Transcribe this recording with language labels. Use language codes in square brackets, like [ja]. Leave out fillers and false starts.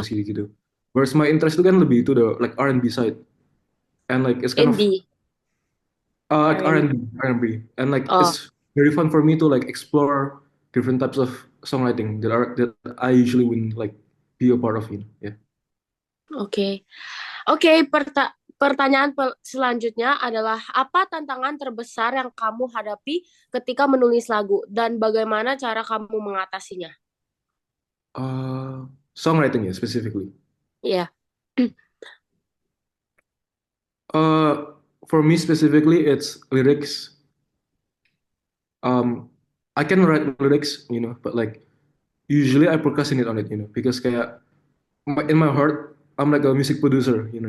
[id] gitu. [en] Whereas my interest [id] itu kan [en] lebih itu the like R&B side, and like it's kind of indie like R&B. R&B, and like Oh, it's very fun for me to like explore different types of songwriting that I usually wouldn't like be a part of, Yeah. [id] oke. Oke, pertanyaan selanjutnya adalah apa tantangan terbesar yang kamu hadapi ketika menulis lagu dan bagaimana cara kamu mengatasinya? [en] Uh, Songwriting, yeah, specifically. [id] Iya. [en] Uh, for me specifically, it's lyrics. Um, I can write lyrics, but like usually I procrastinate on it, because kayak in my heart, I'm like a music producer.